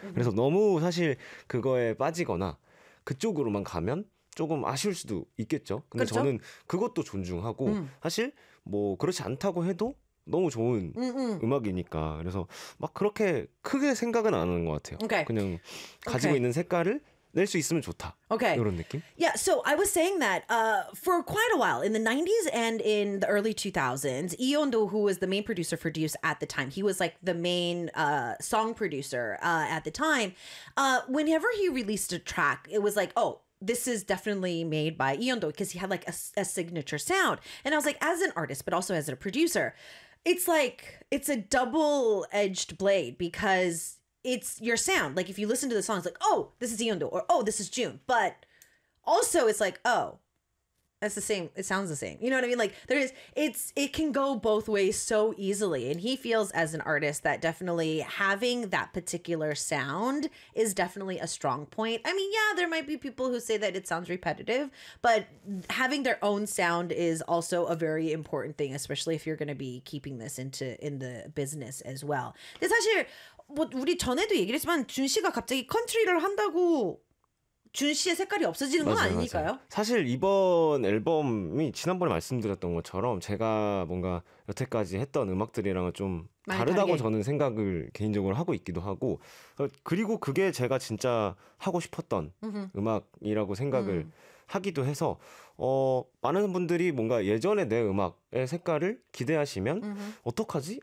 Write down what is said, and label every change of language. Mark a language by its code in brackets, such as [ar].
[ko] 그래서 너무 사실 그거에 빠지거나 그쪽으로만 가면 조금 아쉬울 수도 있겠죠. 근데 그렇죠? 저는 그것도 존중하고 사실 뭐 그렇지 않다고 해도 너무 좋은 음악이니까 그래서 막 그렇게 크게 생각은 안 하는 것 같아요. [en] Okay. [ko] 그냥 가지고 있는 색깔을 낼 수 있으면 좋다. [en] Okay. [ko] 이런 느낌? [en] Yeah, so I was saying that for quite a while, in the 90s and in the early 2000s, Iondo, who was the main producer for Deuce at the time, he was like the main song producer at the time. Whenever he released a track, it was like, oh, this is definitely made by Iondo because he had like a signature sound. And I was like, as an artist, but also as a producer, it's like, it's a double-edged blade because it's your sound. Like if you listen to the song, it's like, oh, this is Iondo or oh, this is June. But also it's like, oh, that's the same. It sounds the same. You know what I mean? Like there is, it's, it can go both ways so easily. And he feels as an artist that definitely having that particular sound is definitely a strong point. I mean, yeah, there might be people who say that it sounds repetitive, but having their own sound is also a very important thing, especially if you're going to be keeping this into in the business as well. [ko] 뭐 우리 전에도 얘기를 했지만 준 씨가 갑자기 컨트리를 한다고 준 씨의 색깔이 없어지는 건 맞아요, 아니니까요. 맞아요. 사실 이번 앨범이 지난번에 말씀드렸던 것처럼 제가 뭔가 여태까지 했던 음악들이랑은 좀 다르다고 저는 생각을 개인적으로 하고 있기도 하고 그리고 그게 제가 진짜 하고 싶었던 음악이라고 생각을 하기도 해서 많은 분들이 뭔가 예전에 내 음악의 색깔을 기대하시면 어떡하지?